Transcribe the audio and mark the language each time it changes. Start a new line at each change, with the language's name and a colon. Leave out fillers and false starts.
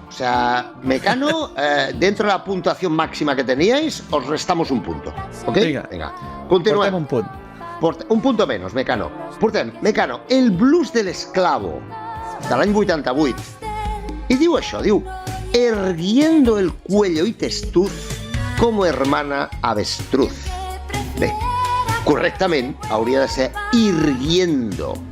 Spanish: O sea, Mecano, dentro de la puntuación máxima que teníais, os restamos un punto. ¿Ok?
Catalan: Vinga. Continuem. Portem un punt.
Spanish: Un punto menos, Mecano.
Catalan: Portem, Mecano, el blues de l'esclavo, de l'any 88. I diu això, diu,
Spanish: erguiendo el cuello y testuz como hermana avestruz.
Catalan: Bé, correctament hauria de ser irguiendo.